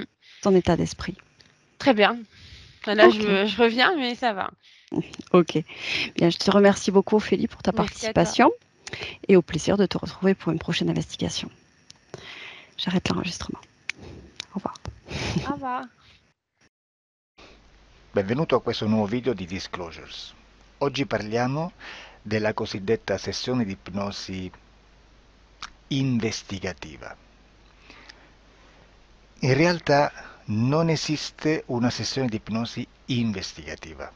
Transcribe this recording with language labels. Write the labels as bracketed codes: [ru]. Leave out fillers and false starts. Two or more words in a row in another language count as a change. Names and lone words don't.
[fr] ton état d'esprit. Très bien. Là, Ok, je reviens, mais ça va. ok. Bien, je te remercie beaucoup, Ophélie, pour ta Merci à toi. participation et au plaisir de te retrouver pour une prochaine investigation. J'arrête l'enregistrement. Au revoir. Au revoir. [it] Benvenuto a questo nuovo video di Disclosures. Oggi parliamo della cosiddetta sessione di ipnosi investigativa. In realtà non esiste una sessione di ipnosi investigativa.